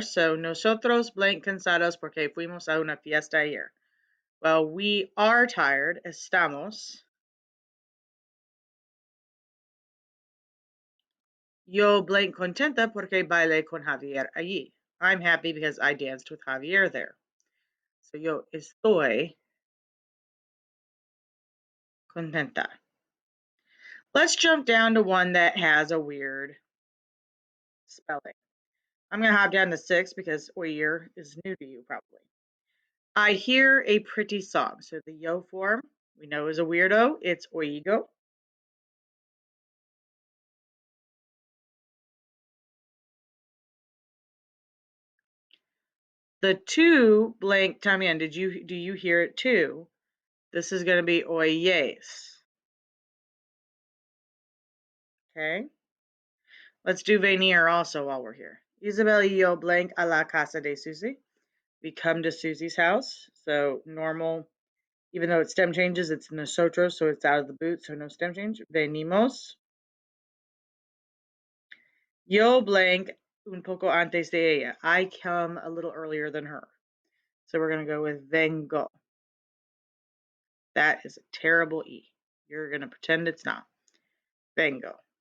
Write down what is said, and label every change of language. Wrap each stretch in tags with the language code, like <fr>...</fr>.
<es>So, nosotros blank cansados porque fuimos a una fiesta ayer.</es> <en>Well, we are tired. Estamos.</en> <es>Yo blank contenta porque bailé con Javier allí.</es> <en>I'm happy because I danced with Javier there. So,</en> <es>yo estoy contenta.</es> <en>Let's jump down to one that has a weird spelling. I'm going to hop down to 6 because oír is new to you probably. I hear a pretty song. So the yo form we know is a weirdo. It's oigo. The 2 blank también. Do you hear it too? This is going to be oyes. Okay. Let's do venir also while we're here.</en> <es>Isabel y yo blank a la casa de Susie.</es> <en>We come to Susie's house. So normal, even though it stem changes, it's nosotros, so it's out of the boot, so no stem change.</en> <es>Venimos. Yo blank un poco antes de ella.</es> <en>I come a little earlier than her. So we're going to go with vengo. That is a terrible E. You're going to pretend it's not. Vengo.</en>